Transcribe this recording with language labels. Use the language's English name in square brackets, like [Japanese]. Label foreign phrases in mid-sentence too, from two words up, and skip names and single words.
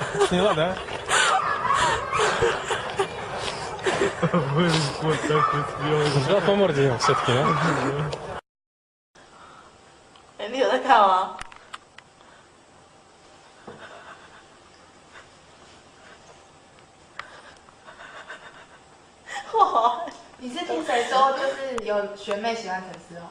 [Russian] сняла, да? Вот так вот сделал. Жал по морде все-таки, да? [Chinese] 哎，你有在看吗？哇！你是听谁说就是有学妹喜欢陈思宏？